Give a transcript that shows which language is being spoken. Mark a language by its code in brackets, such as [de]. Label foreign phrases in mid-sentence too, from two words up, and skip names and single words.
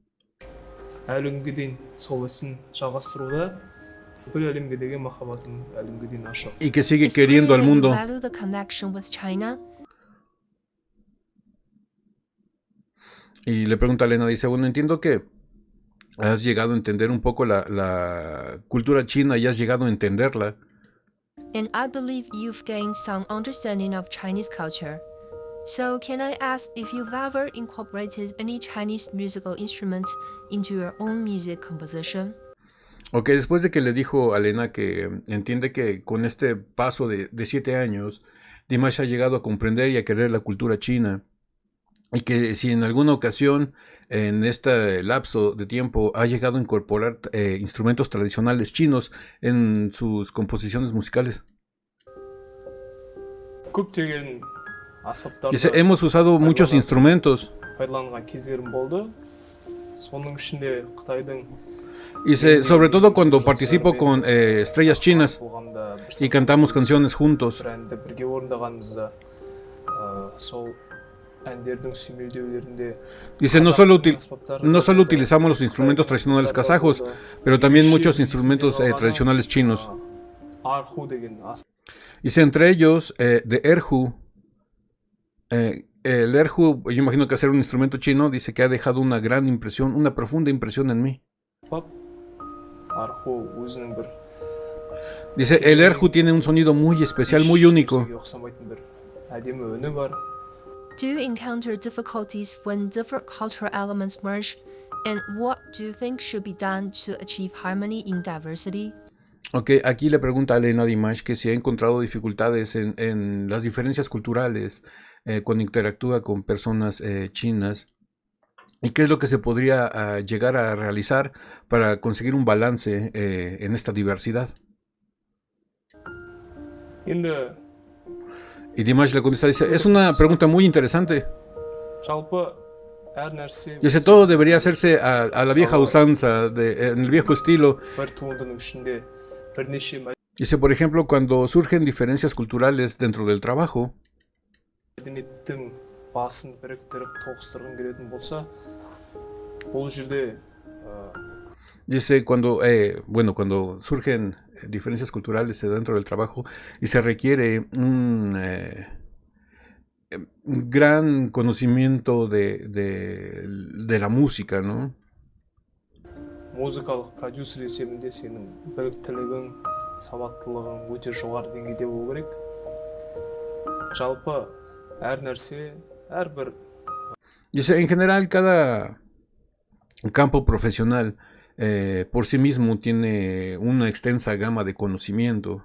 [es] Y que sigue queriendo al mundo. Y le pregunta a Elena, dice, bueno, entiendo que has llegado a entender un poco la cultura china y has llegado a entenderla. [en] And I believe you've gained some understanding of Chinese culture. So can I ask if you've ever incorporated any Chinese musical instruments into your own music composition? [es] Ok, después de que le dijo a Elena que entiende que con este paso de 7 años, Dimash ha llegado a comprender y a querer la cultura china. Y que si en alguna ocasión, en este lapso de tiempo, ha llegado a incorporar instrumentos tradicionales chinos en sus composiciones musicales. Dice, hemos usado muchos instrumentos. Dice, sobre todo cuando participo con estrellas chinas y cantamos canciones juntos. [kk] әндердің сүйемелдеулерінде [es] Dice, no solo utilizamos los instrumentos tradicionales kazajos, pero también muchos instrumentos tradicionales chinos. [kk] арху деген [es] Dice, entre ellos, de erhu. El erhu, yo imagino que hacer un instrumento chino, dice que ha dejado una gran impresión, una profunda impresión en mí. [kk] аспап арху өзінің бір [es] Dice, el erhu tiene un sonido muy especial, muy único. [kk] ешкімсеге ұқсамайтын бір әдемі үні бар. [en] Do you encounter difficulties when different cultural elements merge? And what do you think should be done to achieve harmony in diversity? [es] Ok, aquí le pregunta a Elena Dimash que si ha encontrado dificultades en las diferencias culturales cuando interactúa con personas chinas y qué es lo que se podría llegar a realizar para conseguir un balance en esta diversidad. [kk] енді [es] Y Dimash le contesta, dice, es una pregunta muy interesante. [kk] жалпы әр нәрсе [es] Dice, todo debería hacerse a la vieja usanza, en el viejo estilo. [kk] бір туындының ішінде бірнеше [es] Dice, por ejemplo, cuando surgen diferencias culturales dentro del trabajo, [kk] мәдениеттің басын біріктіріп тоғыстырғың келетін болса, бұл жерде [es] dice, cuando surgen diferencias culturales dentro del trabajo y se requiere un gran conocimiento de la música, ¿no? [kk] музыкалық продюсер есебінде сенің біліктілігің, сауаттылығың өте жоғары деңгейде болу керек. Жалпы әр нәрсе, әрбір [es] Dice, en general, cada campo profesional por sí mismo tiene una extensa gama de conocimiento.